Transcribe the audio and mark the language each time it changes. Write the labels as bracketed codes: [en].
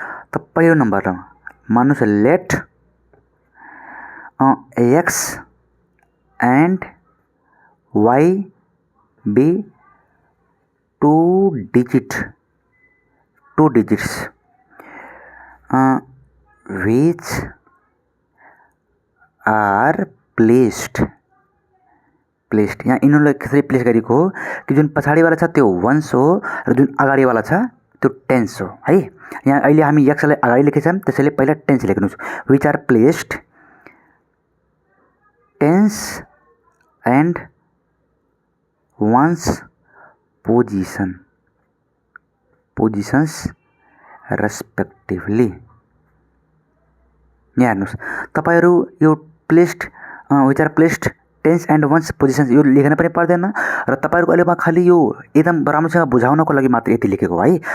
[ne] त पहिलो number मान्नुहोस् [en] let x and y be 2 digits which are placed [ne] यहाँ यिनीहरूलाई कसरी प्लेस गरेको हो कि जुन पछाडिवाला छ त्यो 1s हो र जुन अगाडिवाला छ त्यो 10s हो है। यहाँ अहिले हामी x लाई अगाडि लेखेछौँ त्यसैले पहिला 10s लेख्नुहोस्। [en] which are placed 10s and 1s positions respectively। [ne] यहाँ हेर्नुहोस् तपाईहरू यो placed [en] which are placed 10s and 1s positions [ne] यो लेख्न पनि पर्दैन र तपाईहरुको अहिले म खाली यो एकदम राम्रोसँग बुझाउनको लागि मात्र यति लेखेको है।